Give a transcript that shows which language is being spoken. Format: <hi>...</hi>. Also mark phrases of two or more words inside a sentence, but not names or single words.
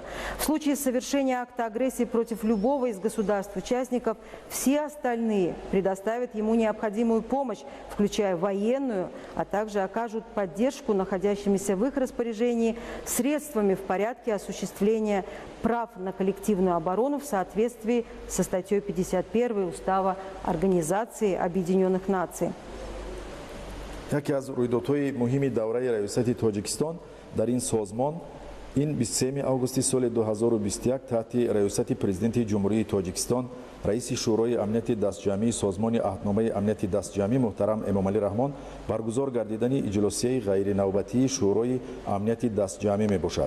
<ru>В случае совершения акта агрессии против любого из государств-участников, все остальные предоставят ему необходимую помощь, включая военную, а также окажут поддержку находящимися в их распоряжении средствами в порядке осуществления прав на коллективную оборону в соответствии со статьей 51 Устава Организации Объединенных Наций.</ru> <tg>яке аз рӯйдодҳои муҳими давраи раёсати Тоҷикистон дар ин созмон ин 23 августи соли 2021 таҳти раёсати президенти ҷумҳурии Тоҷикистон раиси шӯрои амнияти дастҷамъии созмони аҳдномаи амнияти дастҷамъӣ муҳтарам Эмомалӣ Раҳмон баргузор гардидани иҷлосияи ғайринавбатии шӯрои амнияти дастҷамъӣ мебошад.</tg>